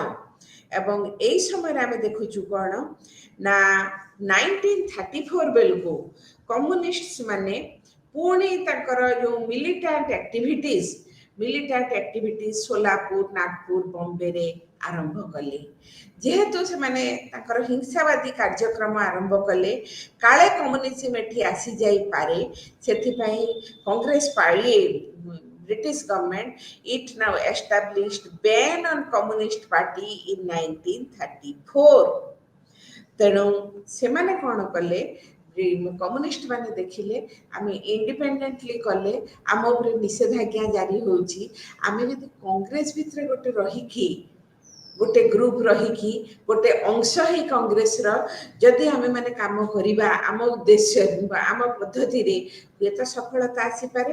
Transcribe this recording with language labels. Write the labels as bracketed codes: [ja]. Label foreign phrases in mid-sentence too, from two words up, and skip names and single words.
[or] ଏବଂ ଏଇ ସମୟରେ ଆମେ ଦେଖୁଛୁ କ'ଣ ନା 1934 ବେଳକୁ କମ୍ୟୁନିଷ୍ଟ ମାନେ ପୁଣି ତାଙ୍କର ଯେଉଁ [en] militant activities [or] ସୋଲାପୁର, ନାଗପୁର, ବମ୍ବେରେ ଆରମ୍ଭ କଲେ। ଯେହେତୁ ସେମାନେ ତାଙ୍କର ହିଂସାବାଦୀ କାର୍ଯ୍ୟକ୍ରମ ଆରମ୍ଭ କଲେ, କାଳେ କମ୍ୟୁନିଜମ ଏଠି ଆସିଯାଇପାରେ, ସେଥିପାଇଁ କଂଗ୍ରେସ ପାର୍ଟି [en] British government it now established ban on communist party in 1934। [or] ତେଣୁ ସେମାନେ କ'ଣ କଲେ, କମ୍ୟୁନିଷ୍ଟ ମାନେ ଦେଖିଲେ ଆମେ ଇଣ୍ଡିପେଣ୍ଡେଣ୍ଟଲି କଲେ ଆମ ଉପରେ ନିଷେଧାଜ୍ଞା ଜାରି ହେଉଛି, ଆମେ ଯଦି କଂଗ୍ରେସ ଭିତରେ ଗୋଟେ ଗ୍ରୁପ ରହିକି ଗୋଟେ ଅଂଶ ହିଁ କଂଗ୍ରେସର ଯଦି ଆମେମାନେ କାମ କରିବା ଆମ ଉଦ୍ଦେଶ୍ୟ ଆମ ପଦ୍ଧତିରେ, ହୁଏତ ସଫଳତା ଆସିପାରେ।